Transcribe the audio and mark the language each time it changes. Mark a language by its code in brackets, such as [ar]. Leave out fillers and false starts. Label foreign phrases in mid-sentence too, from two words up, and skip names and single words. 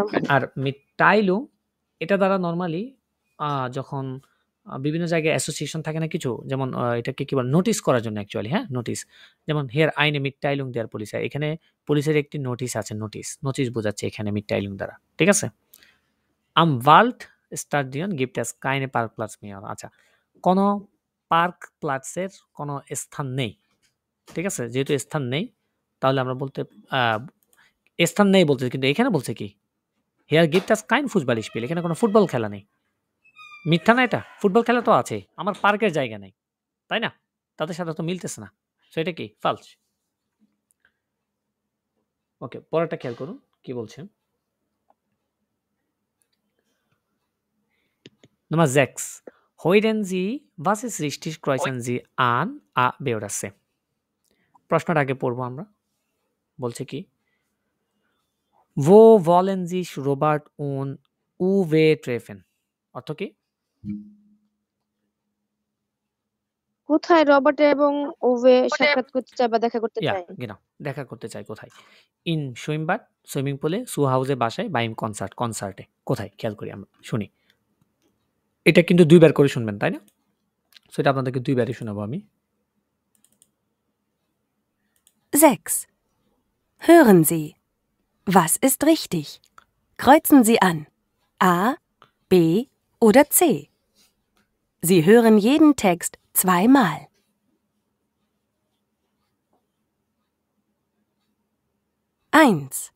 [bn] আর মিটাইলুং এটা দ্বারা নরমালি যখন বিভিন্ন জায়গায় অ্যাসোসিয়েশন থাকে না কিছু, যেমন এটাকে কি বলে নোটিশ করার জন্য অ্যাকচুয়ালি। হ্যাঁ, নোটিশ, যেমন [de] hier eine Mitteilung der Polizei, [bn] এখানে পুলিশের একটি নোটিশ আছে, নোটিশ বোঝাচ্ছে এখানে মিটাইলুং দ্বারা। ঠিক আছে, [de] Am Waldstadion gibt es keine Parkplatz mehr. [bn] আচ্ছা, কোনো পার্ক প্লাটসের কোনো স্থান নেই। ঠিক আছে? যেহেতু স্থান নেই, তাহলে আমরা বলতে স্থান নেই বলতে, কিন্তু এখানে বলছে কি? [de] Hier gibt es kein Fußballspiel. [bn] এখানে কোনো ফুটবল খেলা নেই। মিথ্যা না এটা? ফুটবল খেলা তো আছে। আমার পার্কের জায়গা নেই। তাই না? তাদের সাথে তো মিলতেছে না। সো এটা কি? ফালস। ওকে, পরেরটা খেয়াল করুন কি বলছে। [de] Nummer 6. Hören Sie, was ist richtig, kreuzen Sie an A, B oder C? [bn] প্রশ্নটা আগে পড়বো আমরা। বলছে কি? [de] Wo wollen sich Robert und Uwe treffen? [bn] অর্থ কি? কোথায় রবার্ট এবং ওভে সাক্ষাৎ করতে চায় বা দেখা করতে [de] Ja, [bn] চায়? genau. দেখা করতে চাই কোথায়? [de] im Schwimmbad, [bn] সুইমিং পুলে, সু হাউসে, বাসায়, বা [de] ins Konzert, [bn] কনসার্টে। কোথায়? খেয়াল করি আমরা, শুনি। এটা কিন্তু 2 বার করে শুনবেন, তাই না? সো এটা আপনাদেরকে 2 বারই শোনাবো আমি। [de] 6. Hören Sie. Was ist richtig? Kreuzen Sie an. A, B oder C. Sie hören jeden Text zweimal. 1.